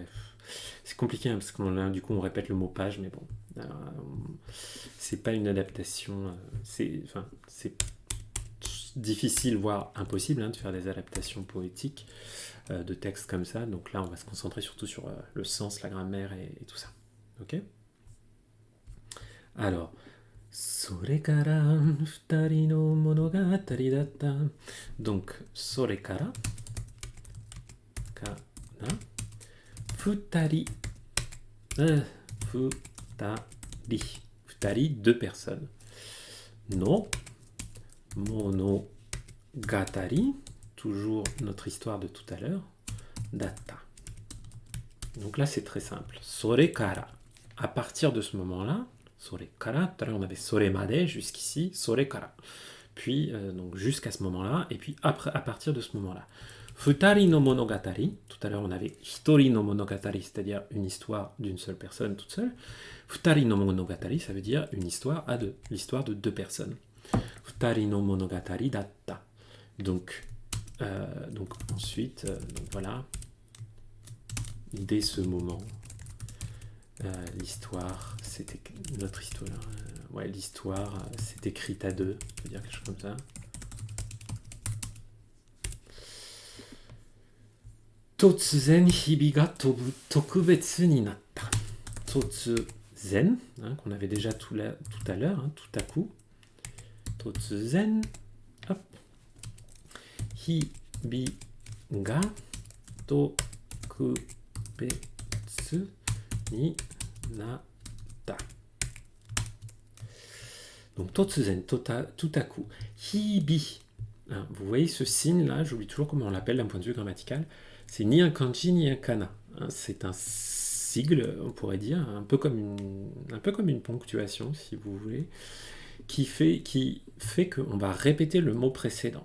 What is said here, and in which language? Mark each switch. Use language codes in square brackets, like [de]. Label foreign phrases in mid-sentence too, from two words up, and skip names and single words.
[fr] C'est compliqué hein, parce que du coup on répète le mot page, mais bon, c'est pas une adaptation. C'est difficile, voire impossible, hein, de faire des adaptations poétiques de textes comme ça. Donc là, on va se concentrer surtout sur le sens, la grammaire et tout ça. Ok? Alors, [ja] それから二人の物語だった。Donc, それからかな二人 [fr] deux personnes [ja] の物語 [fr] toujours notre histoire de tout à l'heure. [ja] Datta. [fr] Donc là, c'est très simple. [ja] それから. [fr] À partir de ce moment-là, [ja] それから, [fr] tout à l'heure on avait [ja] それまで, [fr] jusqu'ici, [ja] それから. [fr] Puis, donc jusqu'à ce moment-là, et puis après, à partir de ce moment-là. [ja] 二人の物語, [fr] tout à l'heure on avait [ja] 一人の物語, [fr] c'est-à-dire une histoire d'une seule personne toute seule. [ja] 二人の物語, [fr] ça veut dire une histoire à deux, l'histoire de deux personnes. [ja] 二人の物語だった. [fr] Donc ensuite, donc voilà, dès ce moment, l'histoire, c'était notre histoire. Ouais, l'histoire, c'est écrite à deux, on peut dire quelque chose comme ça. [ja] 突然日々が特別になった. Totsuzen, [fr] qu'on avait déjà tout à l'heure, tout à coup. [ja] Totsuzen, hop. 日々が特別になった. [fr] Donc totsuzen, tout à coup. [ja] Hibi. [fr] Vous voyez ce signe-là, j'oublie toujours comment on l'appelle d'un point de vue grammatical. C'est ni un kanji ni un kana. C'est un sigle, on pourrait dire, un peu comme une ponctuation, si vous voulez, qui fait qu'on va répéter le mot précédent.